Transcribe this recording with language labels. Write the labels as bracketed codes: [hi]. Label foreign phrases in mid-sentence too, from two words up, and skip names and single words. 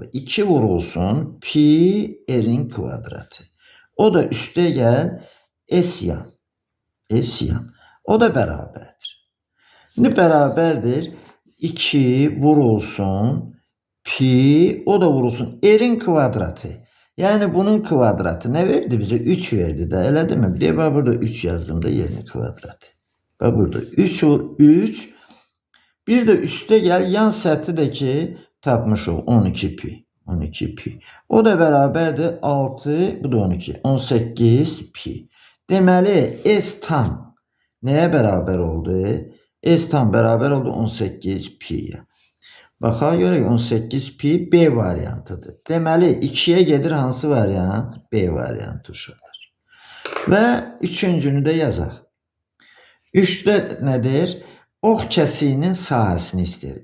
[az] 2 vurulsun pi r-in kvadratı. O da üstə gəl S yan. S yan. O da bərabərdir. Şimdi bərabərdir 2 vurulsun pi, o da vurulsun r-in kvadratı. [tr] Yani bunun kvadratı ne verdi bize? 3 verdi de, elə değil mi? Bir de bak burada 3 yazdım da yerine kvadratı. Bak burada 3. Bir de üste gel [az] yan səthi de ki tapmış ol [tr] 12 pi. [az] 12 pi. O da bərabərdir 6, bu da 12. 18 pi. Deməli S tam neye beraber oldu? [tr] S tam beraber oldu 18 pi'ye. [az] Baxaq görək 18 pi B variantıdır. Deməli 2'ye gedir hansı variant? B variantı uşaqlar. Və üçüncünü də yazaq. 3'də nədir? Ox kəsiyinin sahəsini istəyir.